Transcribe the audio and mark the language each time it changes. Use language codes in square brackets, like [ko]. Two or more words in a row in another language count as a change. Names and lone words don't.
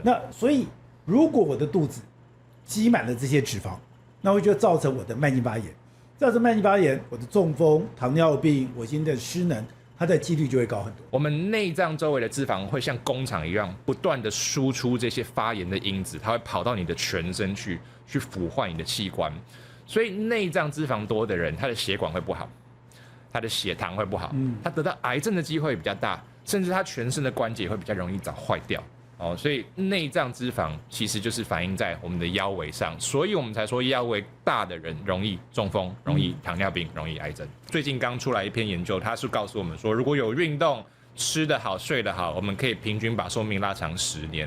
[zh] 那所以如果我的肚子積滿了這些脂肪，那會就造成我的慢性發炎，造成慢性發炎，我的中風、糖尿病，我今天的失能，它的幾率就會高很多。我們內臟周圍的脂肪會像工廠一樣，不斷的輸出這些發炎的因子，它會跑到你的全身去腐壞你的器官。所以內臟脂肪多的人，他的血管會不好，他的血糖會不好，他得到癌症的機會比較大，甚至他全身的關節會比較容易早壞掉。哦，所以內臟脂肪其實就是反映在我們的腰圍上，所以我們才說腰圍大的人容易中風、容易糖尿病、容易癌症。最近剛出來一篇研究，它是告訴我們說，如果有運動、吃得好、睡得好，我們可以平均把壽命拉長10年，